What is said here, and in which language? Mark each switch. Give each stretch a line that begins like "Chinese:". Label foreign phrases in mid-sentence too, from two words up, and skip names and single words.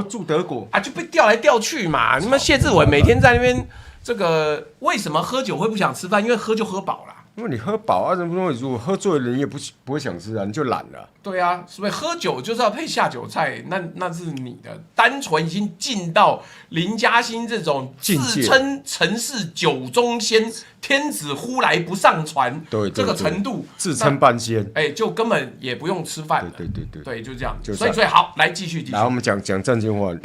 Chinese: 住德國啊，就被調來調去嘛。你們謝志偉每天在那邊，這個為什麼喝酒會不想吃飯？因為喝就喝飽了。因為你喝飽啊，如果喝醉的人也不會想吃啊，你就懶了。對啊，所以喝酒就是要配下酒菜，那是你的單純已經進到林嘉欣這種自稱城市酒中仙，天子呼來不上船，這個程度，自稱半仙，就根本也不用吃飯了。對，就這樣。所以好，來繼續。來，我們講正經話。